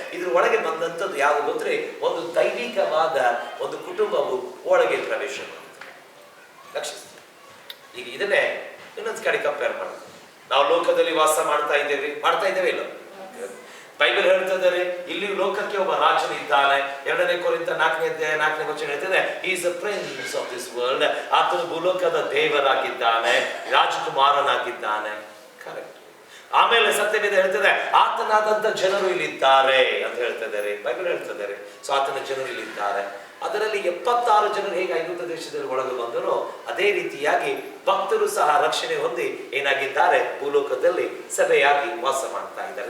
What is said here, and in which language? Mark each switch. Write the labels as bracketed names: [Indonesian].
[Kannada] ಇದ್ರ ಒಳಗೆ ಬಂದಂಥದ್ದು ಯಾವ ಗೊತ್ತೇ? ಒಂದು ದೈವಿಕವಾದ ಒಂದು ಕುಟುಂಬವು ಒಳಗೆ ಪ್ರವೇಶ ಮಾಡುತ್ತದೆ. ಲಕ್ಷಿಸ್ತೀವಿ. ಈಗ ಇದನ್ನೇ ಇನ್ನೊಂದು ಕಡೆ ಕಂಪೇರ್ ಮಾಡ್ತೀವಿ. ನಾವು ಲೋಕದಲ್ಲಿ ವಾಸ ಮಾಡ್ತಾ ಇದ್ದೇವೆ ಇಲ್ಲ? ಬೈಬಲ್ ಹೇಳ್ತಿದ್ದಾರೆ ಇಲ್ಲಿ ಲೋಕಕ್ಕೆ ಒಬ್ಬ ರಾಜನಿದ್ದಾನೆ. 2ನೇ ಕೊರಿಂಥ 4ನೇ ವಚನ ಹೇಳ್ತದೆ, [English] he is the prince of this world. [Kannada] ಆತನು ಭೂಲೋಕದ ದೇವರಾಗಿದ್ದಾನೆ, ರಾಜಕುಮಾರನಾಗಿದ್ದಾನೆ. ಕರೆಕ್ಟ್. ಆಮೇಲೆ ಸತ್ಯವೇದ ಹೇಳ್ತದೆ ಆತನಾದಂತ ಜನರು ಇಲ್ಲಿದ್ದಾರೆ ಅಂತ ಹೇಳ್ತಿದ್ದಾರೆ. ಬೈಬಲ್ ಹೇಳ್ತಿದ್ದಾರೆ. ಸೊ ಆತನ ಜನರು ಇಲ್ಲಿದ್ದಾರೆ. ಅದರಲ್ಲಿ 76 ಜನರು ಹೇಗೆ ಐಗುಪ್ತ ದೇಶದಲ್ಲಿ ಒಳಗೆ ಬಂದರೋ ಅದೇ ರೀತಿಯಾಗಿ ಭಕ್ತರು ಸಹ ರಕ್ಷಣೆ ಹೊಂದಿ ಏನಾಗಿದ್ದಾರೆ, ಭೂಲೋಕದಲ್ಲಿ ಸಭೆಯಾಗಿ ವಾಸ ಮಾಡ್ತಾ ಇದ್ದಾರೆ.